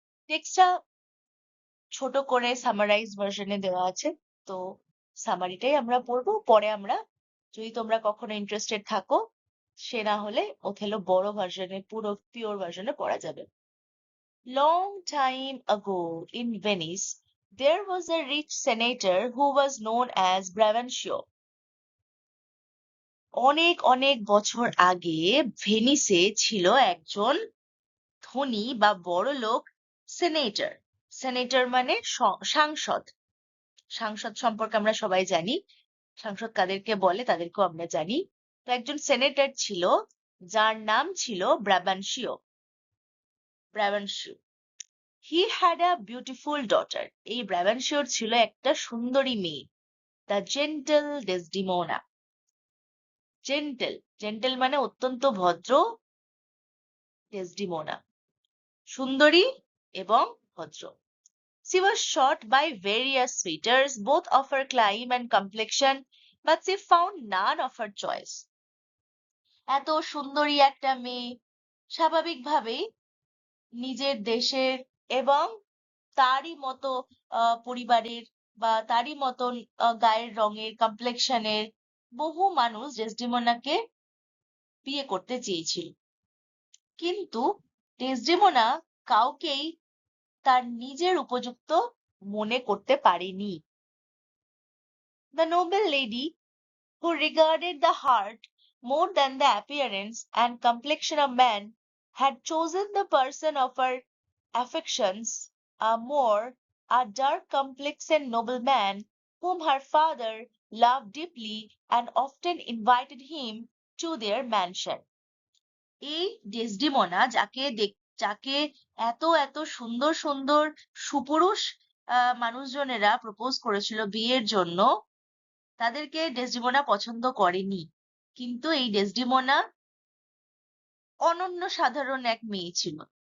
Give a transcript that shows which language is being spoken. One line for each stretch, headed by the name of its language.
Bangla: টেক্সটটা ছোট করে সামারাইজ ভার্সনে দেওয়া আছে, তো সামারিটাই আমরা পড়বো। পরে আমরা, যদি তোমরা কখনো ইন্টারেস্টেড থাকো, সে না হলে ওথেলো বড় ভার্সনে, পুরো পিওর ভার্সনে পড়া যাবে।
English: Long time ago in Venice, there was a rich senator who was known as Brabantio.
Bangla: অনেক অনেক বছর আগে ভেনিসে ছিল একজন ধনী বা বড়লোক সেনেটর। সেনেটর মানে সাংসদ। সাংসদ সম্পর্কে আমরা সবাই জানি, সাংসদ কাদেরকে বলে তাদেরকেও আমরা জানি। তো একজন সেনেটর ছিল, যার নাম ছিল ব্রাবানশিও।
English: Brabantio, he had a beautiful daughter.
Bangla: এই ব্রাবানশিওর ছিল একটা সুন্দরী মেয়ে,
English: the gentle
Bangla: Desdemona. Gentle, gentle মানে অত্যন্ত ভদ্র, ডেসডিমোনা সুন্দরী এবং ভদ্র।
English: She was sought by various suitors, both of her clime and complexion, but she found none of her choice.
Bangla: এত সুন্দরী একটা মেয়ে স্বাভাবিকভাবেই নিজের দেশের এবং তারই মতো পরিবারের বা তারই মতন গায়ের রঙের, কমপ্লেক্সনের বহু মানুষ ডেসডিমোনাকে বিয়ে করতে চেয়েছিল, কিন্তু ডেসডেমোনা কাউকেই তার নিজের উপযুক্ত মনে করতে পারেনি।
English: The noble lady, who regarded the heart more than the appearance and complexion of man, had chosen the person of her affections, a dark complexioned nobleman whom her father loved deeply and often invited him to their mansion.
Bangla: এই Desdemona যাকে যাকে এত এত সুন্দর সুন্দর সুপুরুষ মানুষজনেরা propose করেছিল বিয়ের জন্য, তাদেরকে ডেসডিমোনা পছন্দ করেনি। কিন্তু এই ডেসডিমোনা অনন্য সাধারণ এক মেয়ে ছিল।